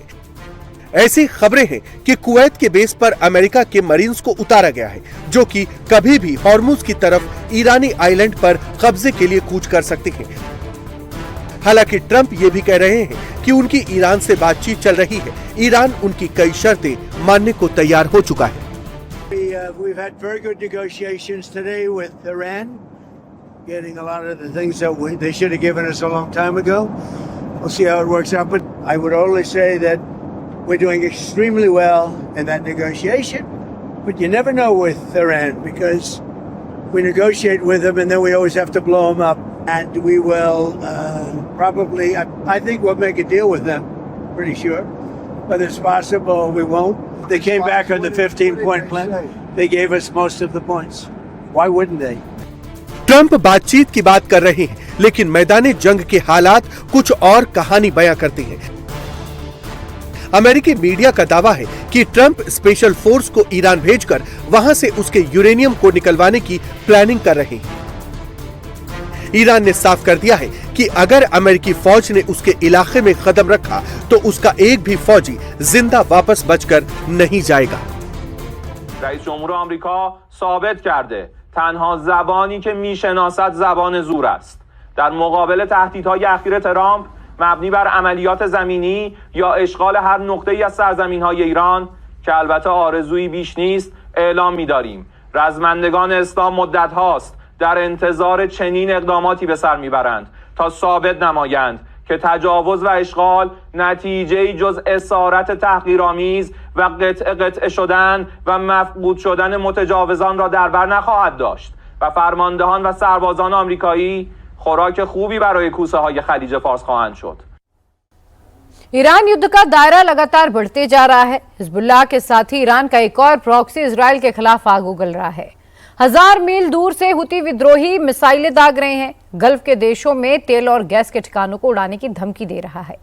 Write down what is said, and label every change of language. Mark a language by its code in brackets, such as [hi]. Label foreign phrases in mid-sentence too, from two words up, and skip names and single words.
[hi] ऐसी खबरें हैं कि कुवैत के बेस पर अमेरिका के मरीन्स को उतारा गया है, जो कि कभी भी हॉर्मुज की तरफ ईरानी आइलैंड पर कब्जे के लिए कूच कर सकते हैं। हालांकि ट्रंप ये भी कह रहे हैं कि उनकी ईरान से बातचीत चल रही है। ईरान उनकी कई शर्तें मानने को तैयार हो चुका है। [en] We've had very good negotiations today with Iran, getting a lot of the things that they should have given us a long time ago. We'll see how it works out, but I would only say that we're doing extremely well in that negotiation. But you never know with Iran, because we negotiate with them and then we always have to blow them up. And we will probably, I think we'll make a deal with them, pretty sure. Whether it's possible or we won't. They came back on the 15-point plan. They gave us most of the points. Why wouldn't they? [hi] ट्रंप बातचीत की बात कर रहे हैं, लेकिन मैदाने जंग के हालात कुछ और कहानी बयां करते हैं। अमेरिकी मीडिया का दावा है कि ट्रंप [en] special force [hi] को ईरान भेजकर वहां से उसके यूरेनियम को निकलवाने की प्लानिंग कर रहे हैं। ईरान ने साफ कर दिया है कि अगर अमेरिकी फौज ने उसके इलाके में कदम रखा तो उसका एक भी फौजी जिंदा वापस बचकर नहीं जाएगा। [fa] رئیس جمهور آمریکا ثابت کرده تنها زبانی که میشناسد زبان زور است. در مقابل تهدیدهای اخیر ترامپ مبنی بر عملیات زمینی یا اشغال هر نقطه‌ای از سرزمین‌های ایران که البته آرزویی بیش نیست اعلام می‌داریم رزمندگان اسلام مدت هاست در انتظار چنین اقداماتی به سر میبرند تا ثابت نمایند که تجاوز و اشغال نتیجه‌ای جز اسارت تحقیرآمیز و قطع شدن و مفقود شدن متجاوزان را در بر نخواهد داشت و فرماندهان و سربازان آمریکایی خوراک خوبی برای کوسه های خلیج فارس خواهند شد. [hi] ईरान युद्ध का दायरा लगातार बढ़ते जा रहा है। हिजबुल्लाह के साथ ही ईरान का एक और प्रॉक्सी इजराइल के खिलाफ आग उगल रहा है। 1000 मील दूर से हुती विद्रोही मिसाइलें दाग रहे हैं। गल्फ के देशों में तेल और गैस के ठिकानों को उड़ाने की धमकी दे रहा है।